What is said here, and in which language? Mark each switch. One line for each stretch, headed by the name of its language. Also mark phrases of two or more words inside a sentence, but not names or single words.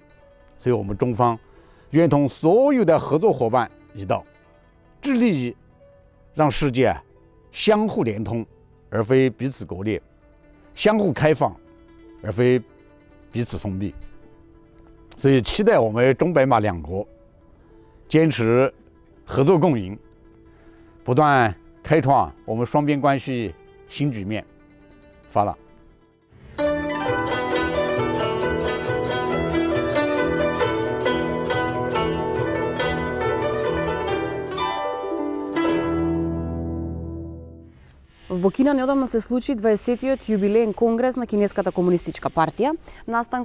Chinese: 所以我们中方愿同所有的合作伙伴一道，致力于让世界相互连通，而非彼此割裂；相互开放，而非彼此封闭。所以期待我们中白马两国坚持合作共赢，不断开创我们双边关系新局面。发了。
Macedonian: Во Кина неодамна се случи 20-тиот јубилеен конгрес на Кинеската комунистичка партија, настан